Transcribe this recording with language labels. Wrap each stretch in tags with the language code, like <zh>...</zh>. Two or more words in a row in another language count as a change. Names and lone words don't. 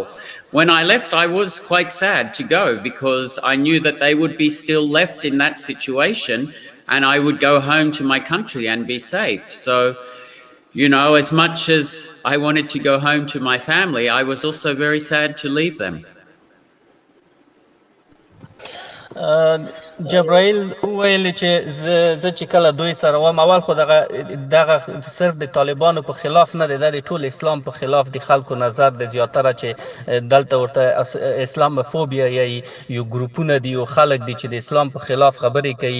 <en>When I left, I was quite sad to go because I knew that they would be still left in that situation and I would go home to my country and be safe. So, you know, as much as I wanted to go home to my family, I was also very sad to leave them.</en> <ps>جبرائیل وویل چې زه چې کله دوی سره وم، اول خو دغه صرف د طالبانو په خلاف نه دی، دا د ټول اسلام په خلاف د خلکو نظر د زیاتره چې دلته ورته اسلاموفوبیا یا یو ګروپونه دي او خلک دي چې د اسلام په خلاف خبرې کوي.</ps>